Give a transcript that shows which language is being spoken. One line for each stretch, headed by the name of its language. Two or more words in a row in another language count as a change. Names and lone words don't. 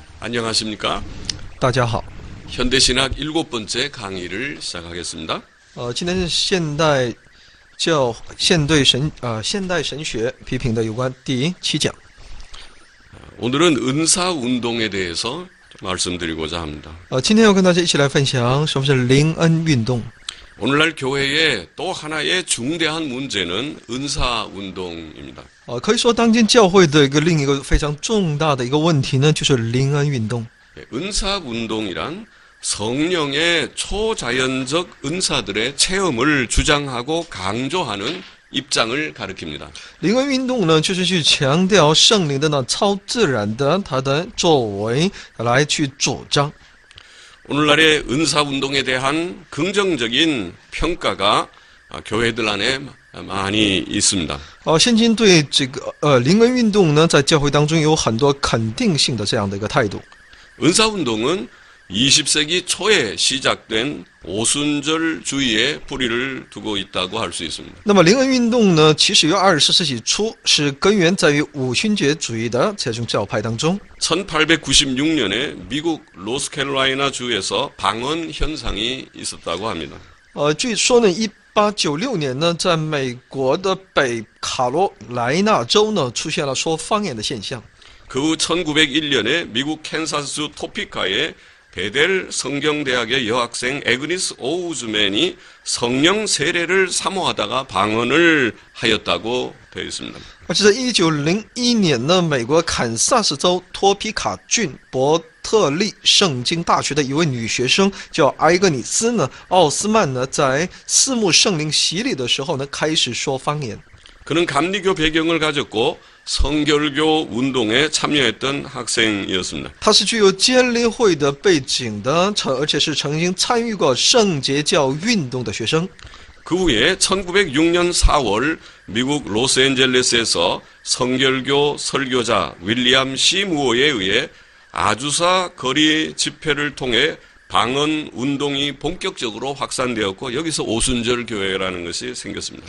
Korean: 안녕하십니까?
Chinese: 大家好，
Korean: 현대신학 7번째 강의를 시작하겠습니다.
Chinese: 今天是现代神学批评的有关第7讲。
Korean: 오늘은 은사운동에 대해서 말씀드리고자 합니다.
Chinese: 今天要跟大家一起来分享什么是灵恩运动。
Korean: 오늘날 교회의 또 하나의 중대한 문제는 은사운동입니다.
Chinese: 可以说当今教会的另一个非常重大的一个问题呢，就是灵恩运动。
Korean: 은사운동이란 성령의 초자연적 은사들의 체험을 주장하고 강조하는 입장을 가리킵니다.
Chinese: 灵恩运动呢，就是去强调圣灵的那超自然的它的作为，来去主张。
Korean: 오늘날의 은사운동에 대한 긍정적인 평가가 교회들 안에 많이 있습니다.
Chinese: 现今对这个灵恩运动呢，在教会当中有很多肯定性的这样的一个态度。
Korean: 은사운동은 20세기 초에 시작된 오순절주의에 뿌리를 두고 있다고 할 수 있습니다.
Chinese: 那么灵恩运动呢，其实由20世纪初是根源在于五旬节主义的这种教派当中。
Korean: 1896년에 미국 노스캐롤라이나 주에서 방언 현상이 있었다고 합니다.
Chinese: 据说呢，1896年呢，在美国的北卡罗来纳州呢，出现了说方言的现象。
Korean: 그 후 1901년에 미국 캔사스 토피카의 베델 성경대학의 여학생 애그니스 오우즈맨이 성령 세례를 사모하다가 방언을 하였다고 되어 있습니다.
Chinese: 而且在1901年呢，美国堪萨斯州托皮卡郡伯特利圣经大学的一位女学生叫埃格尼斯呢，奥斯曼呢，在四目圣灵洗礼的时候呢，开始说方言。
Korean: 그는 감리교 배경을 가졌고 성결교 운동에 참여했던 학생이었습니다.
Chinese: 他是具有监理会的背景的，而且是曾经参与过圣洁教运动的学生。
Korean: 그 후에 1906년 4월 미국 로스앤젤레스에서 성결교 설교자 윌리엄 C. 무어에 의해 아주사 거리 집회를 통해 방언 운동이 본격적으로 확산되었고 여기서 오순절 교회라는 것이 생겼습니다.